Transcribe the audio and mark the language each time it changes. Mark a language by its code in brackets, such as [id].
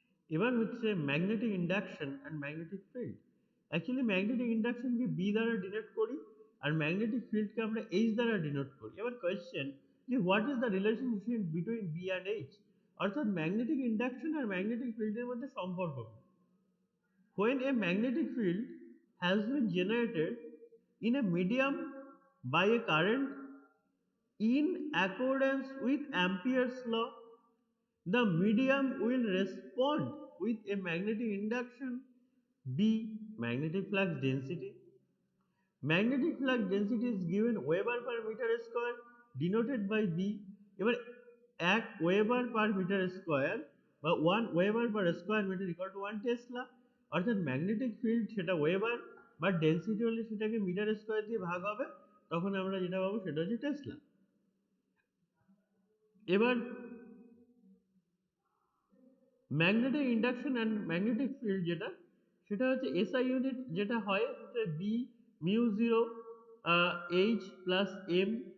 [bn] এবার হচ্ছে magnetic induction and magnetic field. Actually magnetic ইন্ডাকশনকে B দ্বারা ডিনোট করি, আর ম্যাগনেটিক ফিল্ডকে আমরা এইচ দ্বারা ডিনোট করি। এবার কোয়েশ্চেন যে [en] What is the relationship between B and H? [bn] অর্থাৎ ম্যাগনেটিক ইন্ডাকশন আর ম্যাগনেটিক ফিল্ডের মধ্যে সম্পর্ক কি? [en] When a magnetic field has been generated in a medium by a current in accordance with Ampere's law, the medium will respond with a magnetic induction B. Magnetic flux density. Magnetic flux density is given Weber per meter square denoted by B. এবার 1 weber per metre square [bn] বা 1 weber per square metre equal to 1 Tesla. অর্থাৎ magnetic field সেটা weber বা density হলে সেটাকে metre square দিয়ে ভাগ হবে, তখন আমরা যেটা পাবো সেটা হচ্ছে টেসলা। এবার magnetic induction and magnetic field যেটা, সেটা হচ্ছে এসআই ইউনিট যেটা হয় সেটা B mu zero H plus M.